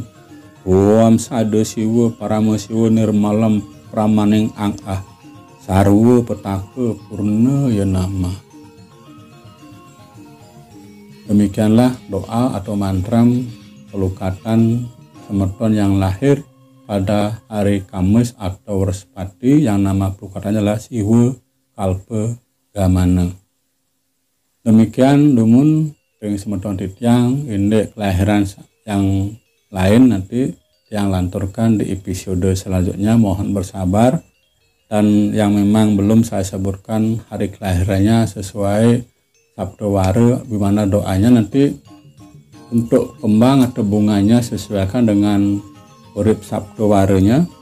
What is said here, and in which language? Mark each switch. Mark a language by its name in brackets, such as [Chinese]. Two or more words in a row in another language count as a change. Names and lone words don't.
[Sanskrit] Om Sada Siwa Parama Siwa Nirmalam Pramaning Angah Sarwa Petaka Purna Yenama. [Indonesian] Demikianlah doa atau mantram pelukatan semeton yang lahir pada hari Kamis atau Wrespati, yang nama pelukatannya adalah Siwa Kalpa Gamana. [Balinese] Demikian dumun ring semeton titiang indek kelahiran yang lain [Indonesian] nanti yang lanturkan di episode selanjutnya. Mohon bersabar, dan yang memang belum saya sebutkan hari kelahirannya sesuai sabdawara, gimana doanya nanti untuk kembang atau bunganya sesuaikan dengan urip sabdawaranya.